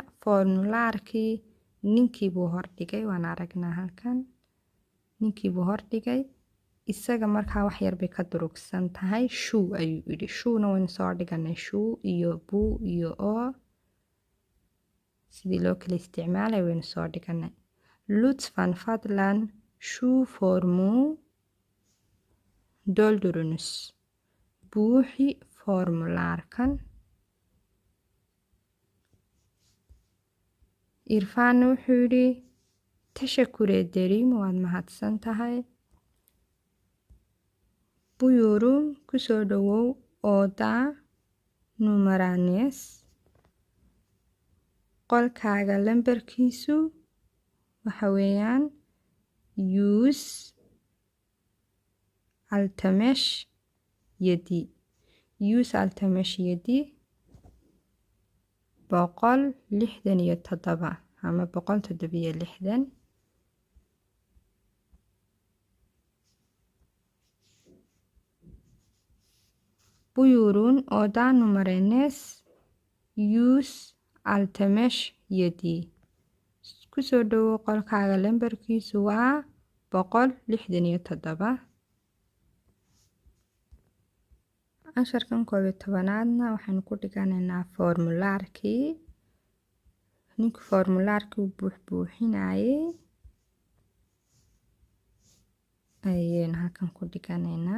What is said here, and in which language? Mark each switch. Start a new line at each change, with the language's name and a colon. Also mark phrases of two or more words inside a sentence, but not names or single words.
Somali: Formulaarkii ninkii buu hordhigay. Waan aragnaa halkan. Ninkii buu hordhigay. Isaga markaa wax yar bay ka durugsan tahay. Shuu ayuu yidhi. Shuuna waynu soo dhiganay. Shuu iyo buu iyo oo. Sidii loo kala isticmaalay waynu soo dhiganay.
Turkish: Lütfen
Somali: fadlan
Turkish: şu formu doldurunuz.
Somali: Buuxi formulaarkan. Irfan wuxuu yidhi
Turkish: teşekkür ederim.
Somali: Waad mahadsan tahay.
Turkish: Buyurun
Somali: ku soo dhawow
Turkish: oda numaranız.
Somali: Qolkaaga lambarkiisu waxa weeyaan 167. 167 167 ama 167.
Turkish: Buyurun oda numaranız 167.
Somali: Ku soo dhawow qolkaaga lambarkiisu waa 167. Casharkan 11aadna waxaynu ku dhiganaynaa formulaarkii ninku formulaarkii uu buuxinayay ayaan halkan ku dhiganaynaa.